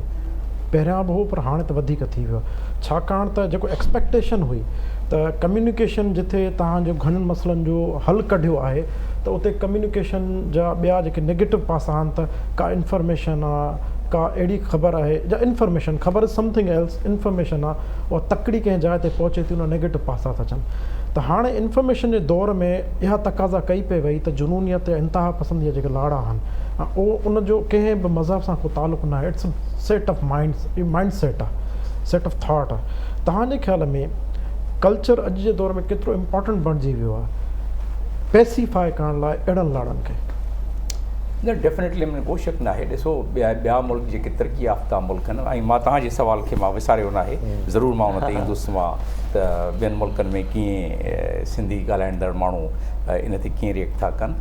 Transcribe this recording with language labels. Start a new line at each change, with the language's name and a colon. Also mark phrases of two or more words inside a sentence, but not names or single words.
Sindhi: पहिरियां बि हो, पर हाणे त वधीक थी वियो, छाकाणि त जेको एक्सपेक्टेशन हुई त कम्युनिकेशन जिथे तव्हांजो घणनि मसइलनि जो हल कढियो आहे, त उते कम्युनिकेशन जा ॿिया जेके नेगेटिव पासा आहिनि, त का इंफॉर्मेशन आहे, का अहिड़ी ख़बर आहे, या ख़बर
English: is something else,
Sindhi: इंफॉर्मेशन आहे, उहा तकड़ी कंहिं जाइ ते पहुचे थी, उन नेगेटिव पासा था अचनि। त हाणे इंफॉर्मेशन जे दौर में इहा तक़ाज़ा कई पई वई त जुनूनियत ऐं इंतिहा पसंदीअ जेके लाड़ा आहिनि उहो उनजो कंहिं बि मज़हब सां को तालुक़ु न आहे.
English: it's set of mind set आहे, set of thought आहे.
Sindhi: तव्हांजे ख़्याल में कल्चर अॼु जे दौर में केतिरो इम्पॉर्टेंट बणिजी वियो आहे पेसिफाई करण लाइ अहिड़नि लाड़नि खे? न डेफिनेटली में को शक न आहे. ॾिसो ॿिया मुल्क जेके तरक़ी याफ़्ता मुल्क आहिनि, ऐं मां तव्हांजे सवाल खे मां विसारियो न आहे, ज़रूरु मां हुन ते ईंदुसि मां त ॿियनि मुल्कनि में कीअं सिंधी ॻाल्हाईंदड़ माण्हू इन ते कीअं रिएक्ट था कनि.